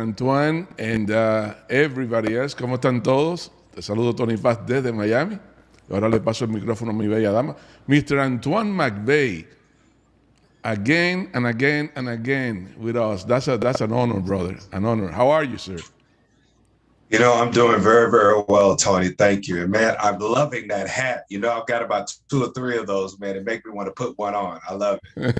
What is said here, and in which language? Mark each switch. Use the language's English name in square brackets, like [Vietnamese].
[English] Antoine and everybody else? [Spanish] ¿Cómo están todos? Te saludo Tony Paz desde Miami. Ahora le paso el micrófono a mi bella dama. [English] Mr. Antoine McVeigh, again and again and again with us. That's an honor, brother, an honor. How are you, sir? You know, I'm doing very, very well, Tony. Thank you. And man, I'm loving that hat. You know, I've got about 2 or 3 of those, man. It makes me want to put one on. I love it.